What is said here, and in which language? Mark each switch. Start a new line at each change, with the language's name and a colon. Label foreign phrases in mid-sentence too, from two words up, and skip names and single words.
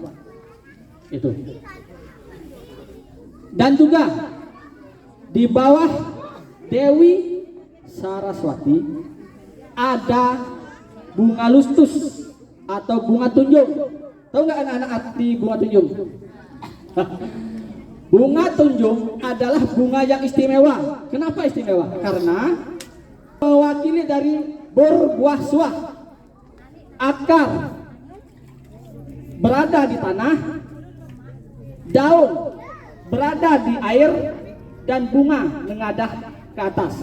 Indonesian: Itu. Dan juga di bawah Dewi Saraswati ada bunga lustus atau bunga tunjung. Tahu nggak anak-anak arti bunga tunjung? Bunga tunjung adalah bunga yang istimewa. Kenapa istimewa? Karena mewakili dari berbuah suah. Akar berada di tanah, daun berada di air, dan bunga mengadah ke atas.